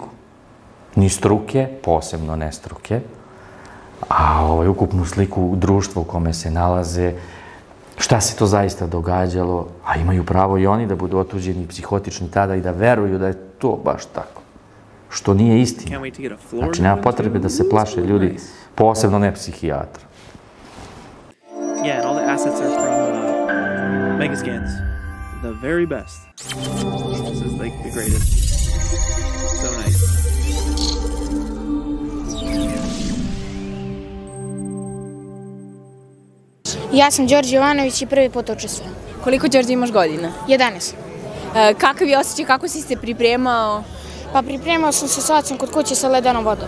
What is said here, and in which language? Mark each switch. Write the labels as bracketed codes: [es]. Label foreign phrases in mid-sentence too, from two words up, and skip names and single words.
[sr] Ni struke, posebno ne struke, a ukupnu sliku društva u kome se nalaze, šta se to zaista događalo, a imaju pravo i oni da budu otuđeni psihotični tada i da veruju da je to baš tako, što nije istina. Znači, nema potrebe da se plaše ljudi, posebno ne psihijatra. [en] Yeah, and all the assets are from Megascans. The very best. This is like the greatest. So nice. [sr] Ja sam Đorđe Jovanović i prvi put učestvujem. Koliko, Đorđe, imaš godina? 11. Kakav je osjećaj, kako si se pripremao? Pa pripremao sam se sa ocem kod kuće sa ledenom vodom.